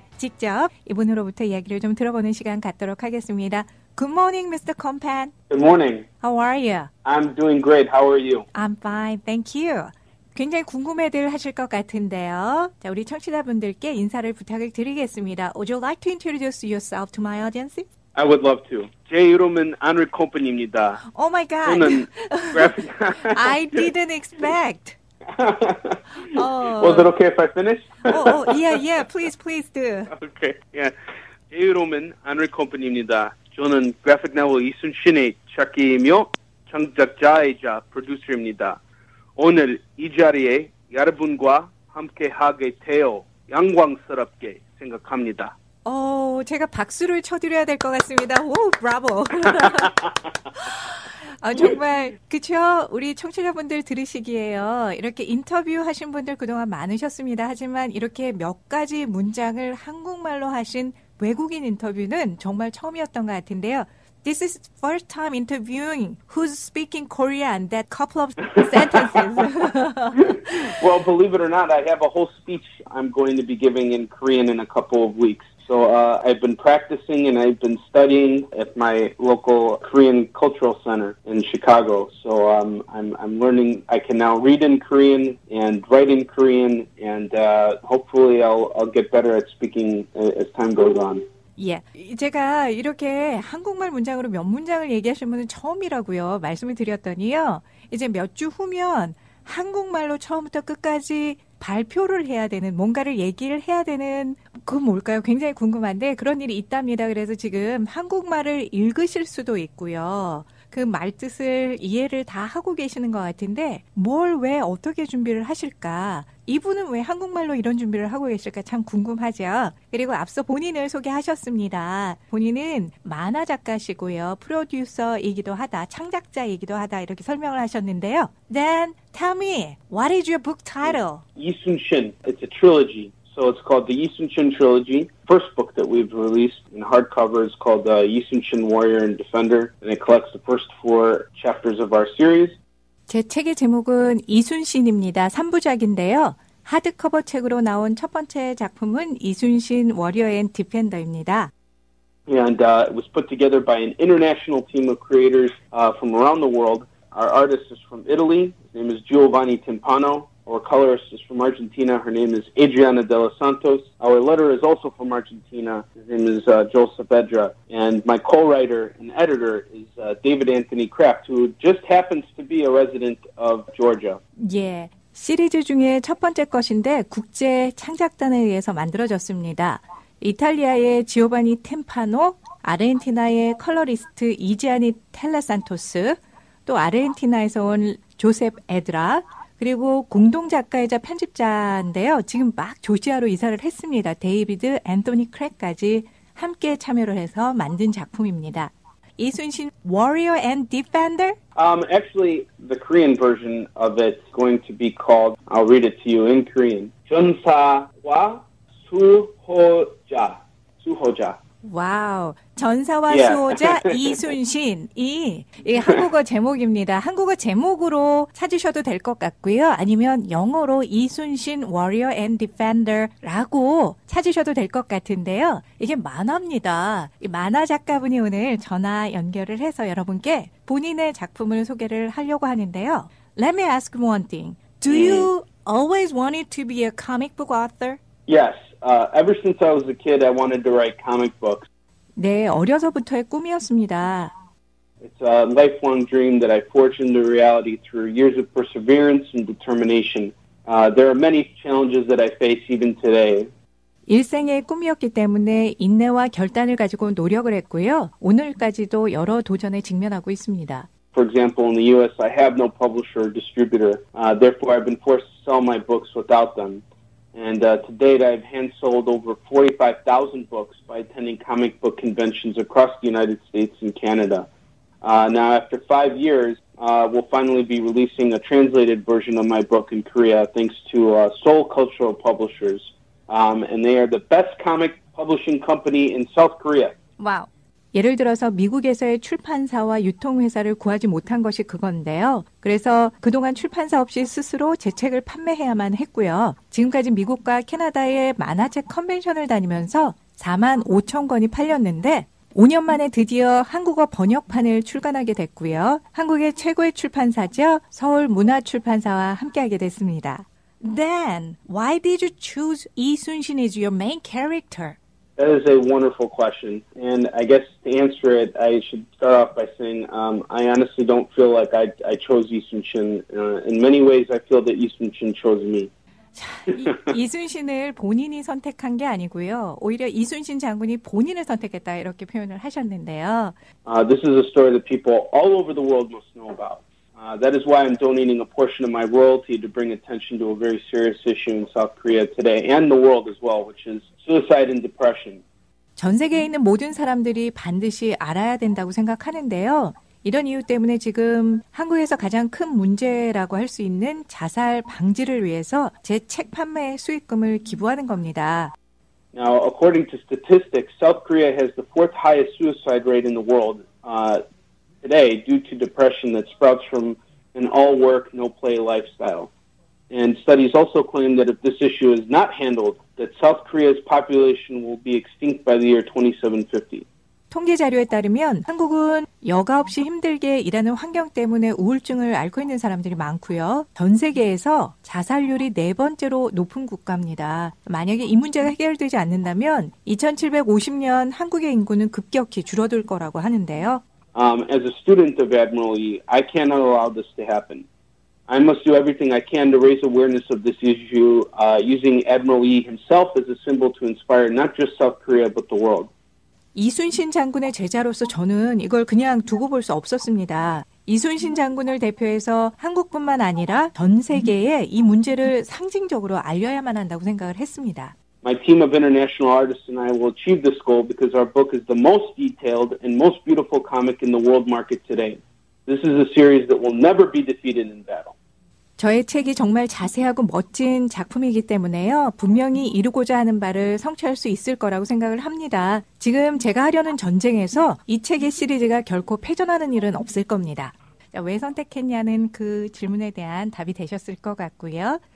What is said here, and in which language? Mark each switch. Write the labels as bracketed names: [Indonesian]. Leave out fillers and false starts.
[Korean] 직접 이분으로부터 이야기를 좀 들어보는 시간 갖도록 하겠습니다. [English] Good morning, Mr. Compan. Good morning. How are you? I'm doing great. How are you? I'm fine, thank you. [Korean] 굉장히 궁금해들 하실 것 같은데요. 자, 우리 청취자분들께 인사를 부탁을 드리겠습니다. [English] Would you like to introduce yourself to my audience? I would love to. [Korean] 제 이름은 안을 컴퍼니입니다. [English] Oh my God. [Korean] 저는 graphic... [English] I didn't expect. Was it okay if I finish? Yeah, please do. Okay, yeah. [Korean] 제 이름은 안을 컴퍼니입니다. 저는 그래픽 노벨 이순신의 작가이며 창작자이자 프로듀서입니다. 오늘 이 자리에 여러분과 함께 하게 되어 영광스럽게 생각합니다. 제가 박수를 쳐드려야 될 것 같습니다. 오, 브라보. 정말 그쵸? 우리 청취자분들 들으시기에요. 이렇게 인터뷰하신 분들 그동안 많으셨습니다. 하지만 이렇게 몇 가지 문장을 한국말로 하신 외국인 인터뷰는 정말 처음이었던 것 같은데요. [English] This is first time interviewing who's speaking Korean, that couple of sentences. Well, believe it or not, I have a whole speech I'm going to be giving in Korean in a couple of weeks. So I've been practicing and I've been studying at my local Korean Cultural Center in Chicago. So I'm learning. I can now read in Korean and write in Korean, and hopefully I'll get better at speaking as time goes on. [Korean] 예, 제가 이렇게 한국말 문장으로 몇 문장을 얘기하시는 분은 처음이라고요. 말씀을 드렸더니요. 이제 몇 주 후면 한국말로 처음부터 끝까지 발표를 해야 되는, 뭔가를 얘기를 해야 되는, 그건 뭘까요? 굉장히 궁금한데 그런 일이 있답니다. 그래서 지금 한국말을 읽으실 수도 있고요. 그 말뜻을 이해를 다 하고 계시는 것 같은데 뭘 왜 어떻게 준비를 하실까? 이분은 왜 한국말로 이런 준비를 하고 계실까 참 궁금하죠. 그리고 앞서 본인을 소개하셨습니다. 본인은 만화 작가시고요. 프로듀서이기도 하다, 창작자이기도 하다 이렇게 설명을 하셨는데요. [English] Then tell me, what is your book title? 이순신. It's a trilogy. So it's called the 이순신 Trilogy. First book that we've released in hardcover is called 이순신 Warrior and Defender, and it collects the first 4 chapters of our series. [Korean] 제 책의 제목은 이순신입니다. 3부작인데요. 하드커버 책으로 나온 첫 번째 작품은 이순신 워리어 앤 디펜더입니다. [English] And it was put together by an international team of creators from around the world. Our artist is from Italy. His name is Giovanni Timpano. Our colorist is from Argentina. Her name is Adriana de los Santos. Our letterer is also from Argentina. His name is Joel Saavedra. And my co-writer and editor is David Anthony Kraft, who just happens to be a resident of Georgia. [Korean] 예, 시리즈 중에 첫 번째 것인데 국제 창작단에 의해서 만들어졌습니다. 이탈리아의 지오바니 템파노, 아르헨티나의 컬러리스트 이지아니 텔레산토스, 또 아르헨티나에서 온 조셉 에드라, 그리고 공동 작가이자 편집자인데요. 지금 막 조지아로 이사를 했습니다. 데이비드 앤토니 크랙까지 함께 참여를 해서 만든 작품입니다. [English] 이순신 Warrior and Defender? Actually, the Korean version of it is going to be called, I'll read it to you in Korean, [Korean] 전사와 수호자. 수호자. 와우. 전사와 수호자 이순신이 이 한국어 제목입니다. 한국어 제목으로 찾으셔도 될 것 같고요. 아니면 영어로 이순신 Warrior and Defender라고 찾으셔도 될 것 같은데요. 이게 만화입니다. 이 만화 작가분이 오늘 전화 연결을 해서 여러분께 본인의 작품을 소개를 하려고 하는데요. [English] Let me ask one thing. Do you always wanted to be a comic book author? Yes. Ever since I was a kid, I wanted to write comic books. [Korean] 네, 어려서부터의 꿈이었습니다. [English] It's a lifelong dream that I forged into reality through years of perseverance and determination. There are many challenges that I face even today. [Korean] 일생의 꿈이었기 때문에 인내와 결단을 가지고 노력을 했고요. 오늘까지도 여러 도전에 직면하고 있습니다. [English] For example, in the U.S., I have no publisher or distributor. Therefore, I've been forced to sell my books without them. And to date, I've hand-sold over 45,000 books by attending comic book conventions across the United States and Canada. Now, after 5 years, we'll finally be releasing a translated version of my book in Korea thanks to Seoul Cultural Publishers. And they are the best comic publishing company in South Korea. [Korean] 와우. 예를 들어서 미국에서의 출판사와 유통회사를 구하지 못한 것이 그건데요. 그래서 그동안 출판사 없이 스스로 제 책을 판매해야만 했고요. 지금까지 미국과 캐나다의 만화책 컨벤션을 다니면서 4만 5천 권이 팔렸는데 5년 만에 드디어 한국어 번역판을 출간하게 됐고요. 한국의 최고의 출판사죠. 서울문화출판사와 함께하게 됐습니다. [English] Then, why did you choose 이순신 as your main character? That is a wonderful question. And I guess to answer it, I should start off by saying I honestly don't feel like I chose Lee Sun-shin. In many ways, I feel that Lee Sun-shin chose me. [Korean] 이순신을 본인이 선택한 게 아니고요. 오히려 이순신 장군이 본인을 선택했다 이렇게 표현을 하셨는데요. [English] This is a story that people all over the world must know about. That is why I'm donating a portion of my royalty to bring attention to a very serious issue in South Korea today and the world as well, which is suicide and depression. [Korean] 전 세계에 있는 모든 사람들이 반드시 알아야 된다고 생각하는데요. 이런 이유 때문에 지금 한국에서 가장 큰 문제라고 할 수 있는 자살 방지를 위해서 제 책 판매 수익금을 기부하는 겁니다. [English] Now, according to statistics, South Korea has the fourth highest suicide rate in the world today due to depression that sprouts from an all-work, no-play lifestyle. And studies also claim that if this issue is not handled, that South Korea's population will be extinct by the year 2750. [Korean] 통계 자료에 따르면 한국은 여가 없이 힘들게 일하는 환경 때문에 우울증을 앓고 있는 사람들이 많고요. 전 세계에서 자살률이 4번째로 높은 국가입니다. 만약에 이 문제가 해결되지 않는다면 2750년 한국의 인구는 급격히 줄어들 거라고 하는데요. [English] As a student of Admiral Yi, I cannot allow this to happen. I must do everything I can to raise awareness of this issue, using Admiral Yi himself as a symbol to inspire not just South Korea but the world. [Korean] 이순신 장군의 제자로서 저는 이걸 그냥 두고 볼 수 없었습니다. 이순신 장군을 대표해서 한국뿐만 아니라 전 세계에 이 문제를 상징적으로 알려야만 한다고 생각을 했습니다. [English] My team of international artists and I will achieve this goal because our book is the most detailed and most beautiful comic in the world market today. This is a series that will never be defeated in battle. [Korean] 저의 책이 정말 자세하고 멋진 작품이기 때문에요. 분명히 이루고자 하는 바를 성취할 수 있을 거라고 생각을 합니다. 지금 제가 하려는 전쟁에서 이 책의 시리즈가 결코 패전하는 일은 없을 겁니다. 자, 왜 선택했냐는 그 질문에 대한 답이 되셨을 것 같고요.